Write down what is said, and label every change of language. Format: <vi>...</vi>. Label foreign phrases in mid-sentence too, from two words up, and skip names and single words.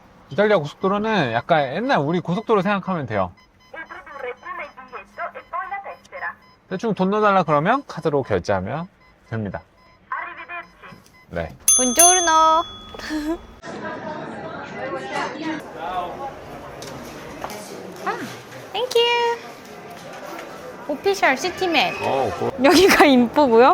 <ko>이탈리아 고속도로는 약간 옛날 우리 고속도로 생각하면 돼요.</ko> <it>Introdurre prima il biglietto e poi la tessera.</it> <ko>대충 돈 넣어달라 그러면 카드로 결제하면 됩니다.</ko> <it>Arrivederci.</it> <ko>네. 본조르노. 아, 땡큐.</ko> <en>official city map.</en> <ko>여기가 인포고요.</ko>